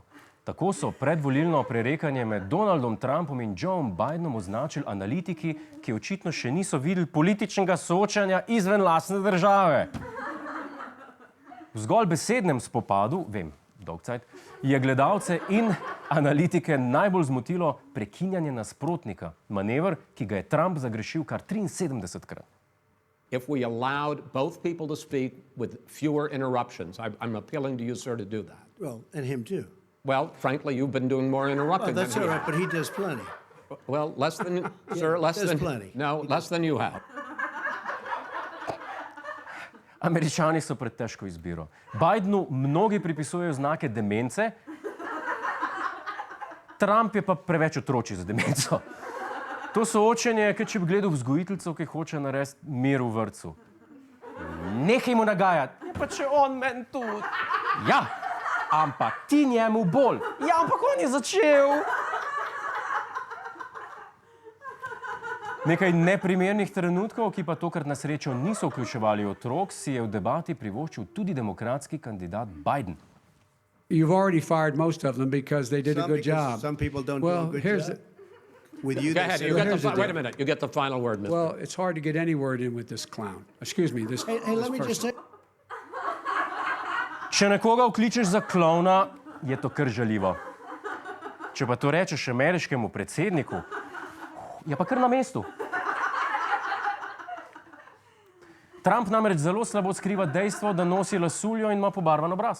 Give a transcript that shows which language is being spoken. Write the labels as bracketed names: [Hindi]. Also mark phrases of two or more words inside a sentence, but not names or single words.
[Slovenian] Tako so predvolilno prerekanje med Donaldom Trumpom in Joeom Bidenom označili analitiki, ki očitno še niso videli političnega soočanja izven lastne države. V zgolj besednem spopadu, vem, dolgcajt, je gledalce in analitike najbolj zmotilo prekinjanje nasprotnika, manever, ki ga je Trump zagrešil kar 73-krat. [English] If we allowed both people to speak with fewer interruptions, I'm appealing to you, sir, to do that. Well, and him too. Well, frankly, you've been doing more interrupting That's than all he right, but he does plenty. Well, less than, sir, less there's than... plenty. No, less than you have. [Slovenian] Američani so pred težko izbiro. Bidenu mnogi pripisujejo znake demence, Trump je pa preveč otročji za demenco. To soočenje je, kot če bi gledal vzgojiteljico, ki hoče narediti mir v vrtcu. Nehaj mu nagajati. Pa če on meni tudi. Ja, ampak ti njemu bolj. Ja, ampak on je začel. Nekaj neprimernih trenutkov, ki pa tokrat na srečo niso vključevali otrok, si je v debati privoščil tudi demokratski kandidat Biden. [English] You've already fired most of them because they did a good job. Some people don't Well, do a good here's job. the- With you, Go they ahead, say- you get here's the wait a deal. minute, you get the final word, Mr. Well, it's hard to get any word in with this clown. Excuse me, this Hey, let me just person. say, [Slovenian] Če nekoga vkličeš za klovna, je to kar žaljivo. Če pa to rečeš ameriškemu predsedniku, je pa kar na mestu. Trump namreč zelo slabo skriva dejstvo, da nosi lasuljo in ima pobarvan obraz.